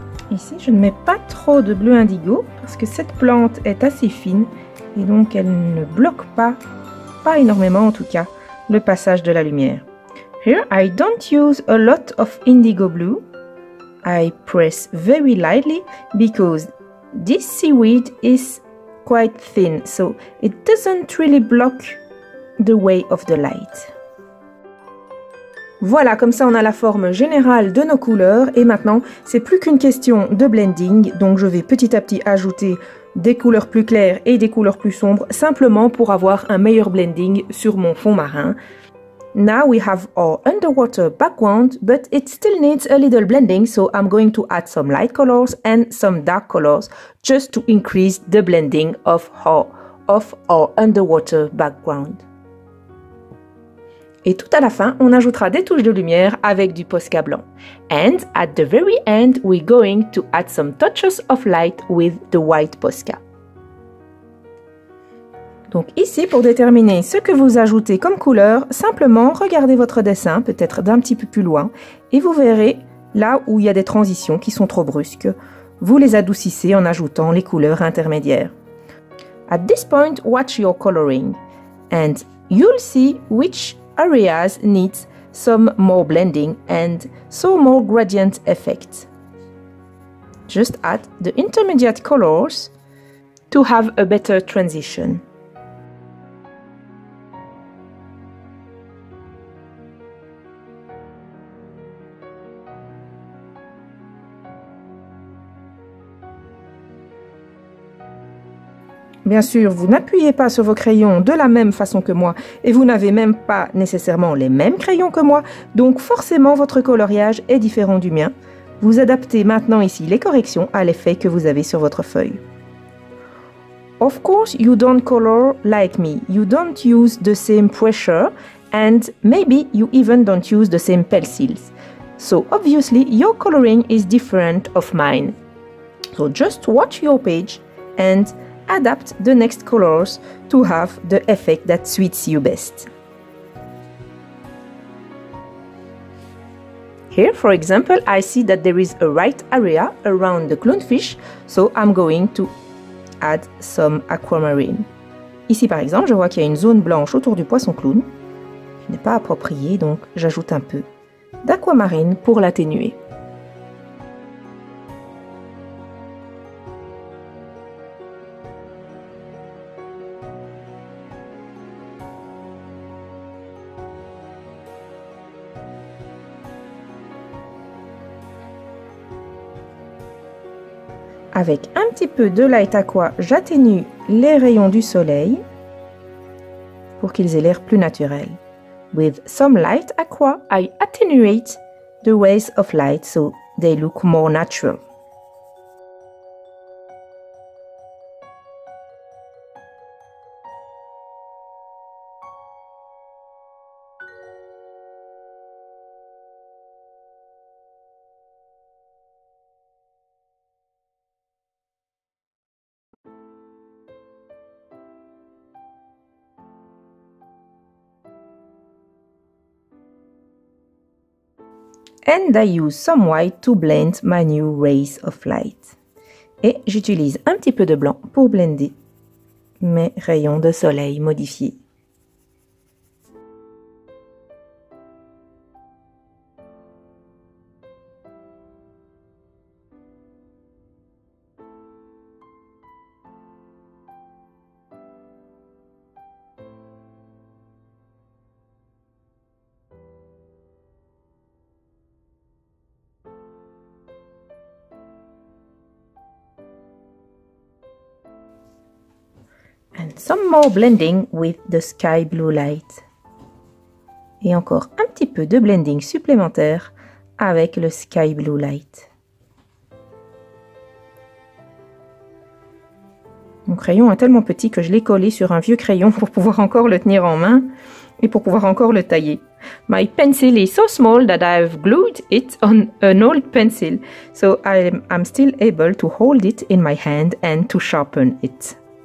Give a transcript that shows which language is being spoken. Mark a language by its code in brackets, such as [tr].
[fr] Ici, je ne mets pas trop de bleu indigo parce que cette plante est assez fine et donc elle ne bloque pas énormément en tout cas, le passage de la lumière. [en] Here, I don't use a lot of indigo blue. I press very lightly because this seaweed is quite thin, so it doesn't really block the way of the light. [fr] Voilà, comme ça on a la forme générale de nos couleurs et maintenant c'est plus qu'une question de blending, donc je vais petit à petit ajouter des couleurs plus claires et des couleurs plus sombres simplement pour avoir un meilleur blending sur mon fond marin. [en] Now we have our underwater background, but it still needs a little blending, so I'm going to add some light colors and some dark colors just to increase the blending of our underwater background. [fr] Et tout à la fin, on ajoutera des touches de lumière avec du Posca blanc. [en] And at the very end, we're going to add some touches of light with the white Posca. [fr] Donc ici, pour déterminer ce que vous ajoutez comme couleur, simplement regardez votre dessin, peut-être d'un petit peu plus loin, et vous verrez là où il y a des transitions qui sont trop brusques. Vous les adoucissez en ajoutant les couleurs intermédiaires. [en] At this point, watch your coloring, and you'll see which areas need some more blending and so more gradient effect. Just add the intermediate colors to have a better transition. [fr] Bien sûr, vous n'appuyez pas sur vos crayons de la même façon que moi et vous n'avez même pas nécessairement les mêmes crayons que moi, donc forcément votre coloriage est différent du mien. Vous adaptez maintenant ici les corrections à l'effet que vous avez sur votre feuille. [en] Of course, you don't color like me. You don't use the same pressure and maybe you even don't use the same pencils. So obviously your coloring is different of mine. So just watch your page and adapt the next colors to have the effect that suits you best. Here, for example, I see that there is a white area around the clownfish, so I'm going to add some aquamarine. [fr] Ici, par exemple, je vois qu'il y a une zone blanche autour du poisson clown, qui n'est pas appropriée, donc j'ajoute un peu d'aquamarine pour l'atténuer. Avec un petit peu de light aqua, j'atténue les rayons du soleil pour qu'ils aient l'air plus naturel. [en] With some light aqua, I attenuate the waves of light so they look more natural. And I use some white to blend my new rays of light. [fr] Et j'utilise un petit peu de blanc pour blender mes rayons de soleil modifiés. [en] And some more blending with the sky blue light. [fr] Et encore un petit peu de blending supplémentaire avec le sky blue light. Mon crayon est tellement petit que je l'ai collé sur un vieux crayon pour pouvoir encore le tenir en main et pour pouvoir encore le tailler. [en] My pencil is so small that I've glued it on an old pencil, so I'm still able to hold it in my hand and to sharpen it.